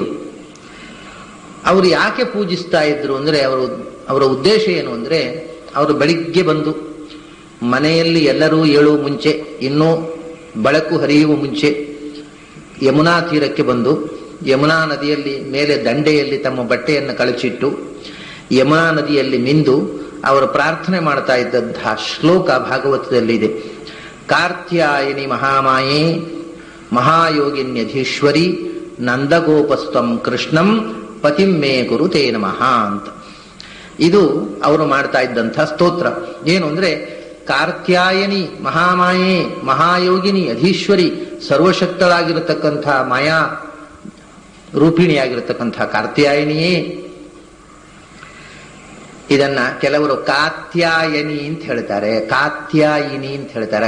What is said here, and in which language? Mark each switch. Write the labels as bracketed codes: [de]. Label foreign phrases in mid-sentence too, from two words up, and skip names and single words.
[kn] ಅವರು ಯಾಕೆ ಪೂಜಿಸ್ತಾ ಇದ್ರು ಅಂದ್ರೆ ಅವರ ಉದ್ದೇಶ ಏನು ಅಂದ್ರೆ, ಅವರು ಬೆಳಿಗ್ಗೆ ಬಂದು ಮನೆಯಲ್ಲಿ ಎಲ್ಲರೂ ಏಳುವ ಮುಂಚೆ, ಇನ್ನೂ ಬೆಳಕು ಹರಿಯುವ ಮುಂಚೆ ಯಮುನಾ ತೀರಕ್ಕೆ ಬಂದು ಯಮುನಾ ನದಿಯಲ್ಲಿ ಮೇಲೆ ದಂಡೆಯಲ್ಲಿ ತಮ್ಮ ಬಟ್ಟೆಯನ್ನು ಕಳಚಿಟ್ಟು ಯಮುನಾ ನದಿಯಲ್ಲಿ ಮಿಂದು ಅವರು ಪ್ರಾರ್ಥನೆ ಮಾಡ್ತಾ ಇದ್ದಂತಹ ಶ್ಲೋಕ ಭಾಗವತದಲ್ಲಿದೆ. [sa] ಕಾರ್ತ್ಯಾಯಿನಿ ಮಹಾಮಾಯೇ ಮಹಾಯೋಗಿನ್ಯಧೀಶ್ವರಿ ನಂದಗೋಪಸ್ತಂ ಕೃಷ್ಣಂ ಪತಿಂ ಮೇ ಗುರು ತೇ ನಮಃ ಅಂತ. [kn] ಇದು ಅವರು ಮಾಡ್ತಾ ಇದ್ದಂಥ ಸ್ತೋತ್ರ. ಏನು ಅಂದ್ರೆ, [sa] ಕಾರ್ತ್ಯಾಯನಿ ಮಹಾಮಾಯೇ ಮಹಾಯೋಗಿನಿ ಅಧೀಶ್ವರಿ, [kn] ಸರ್ವಶಕ್ತಳಾಗಿರತಕ್ಕಂಥ ಮಾಯಾ ರೂಪಿಣಿಯಾಗಿರತಕ್ಕಂಥ ಕಾರ್ತ್ಯಾಯನಿಯೇ. ಇದನ್ನ ಕೆಲವರು ಕಾತ್ಯಾಯನಿ ಅಂತ ಹೇಳ್ತಾರೆ, ಕಾತ್ಯಾಯಿನಿ ಅಂತ ಹೇಳ್ತಾರೆ.